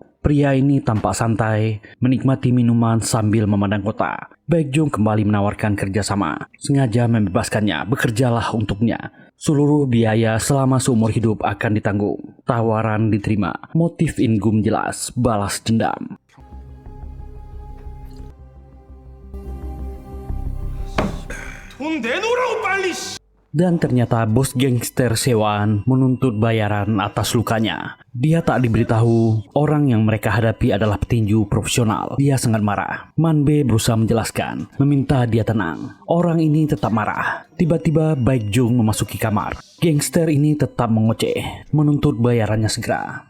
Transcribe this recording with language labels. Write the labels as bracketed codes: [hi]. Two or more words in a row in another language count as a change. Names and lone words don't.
[id] Pria ini tampak santai, menikmati minuman sambil memandang kota. Baekjung kembali menawarkan kerjasama. Sengaja membebaskannya, bekerjalah untuknya. Seluruh biaya selama seumur hidup akan ditanggung. Tawaran diterima. Motif In-gum jelas, balas dendam. [ko] 돈 내놓으라고 빨리. [id] Dan ternyata bos gangster sewaan menuntut bayaran atas lukanya. Dia tak diberitahu orang yang mereka hadapi adalah petinju profesional. Dia sangat marah. Manbe berusaha menjelaskan, meminta dia tenang. Orang ini tetap marah. Tiba-tiba Baekjung memasuki kamar. Gangster ini tetap mengoceh, menuntut bayarannya segera.